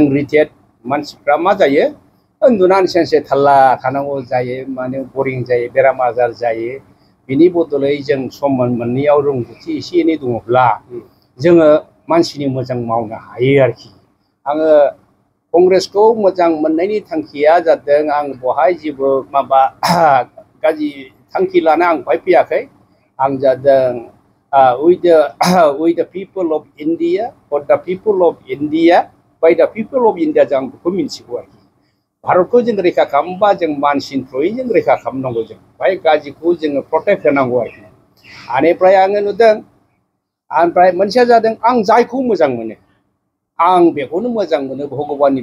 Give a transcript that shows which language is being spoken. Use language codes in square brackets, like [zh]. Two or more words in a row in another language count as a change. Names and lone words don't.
[brx] रिटायार्ड मानसिफ्रा मा जायो उन्दुनानै सेनसे थाल्ला थानांगौ जायो माने बरिं जायो बेराम आजार जायो बिनि बदलै जों सम मोननैयाव रोंगौथि एसे एनै दङब्ला जोङो मानसिनि मोजां मावनो हायो आरोखि आङो कंग्रेसखौ मोजां मोननायनि थांखिया जादों आं बहाय जेबो माबा गाज्रि थांखि लाना आं बहाय फैयाखै आं जादों [en] with the people of India for the people of India by the people of India [brx] जों बेखौ मिन्थिगौ आरोखि भारतखौ जों रैखा खालामबा जों मानसिनि थ्रुयै जों रैखा खालामनांगौ जों बाय गाज्रिखौ जोङो प्रटेक्ट होनांगौ आरोखि बेनिफ्राय आङो नुदों ओमफ्राय मोनसेया जादों आं जायखौ मोजां मोनो आं बेखौनो मोजां मोनो भगबाननि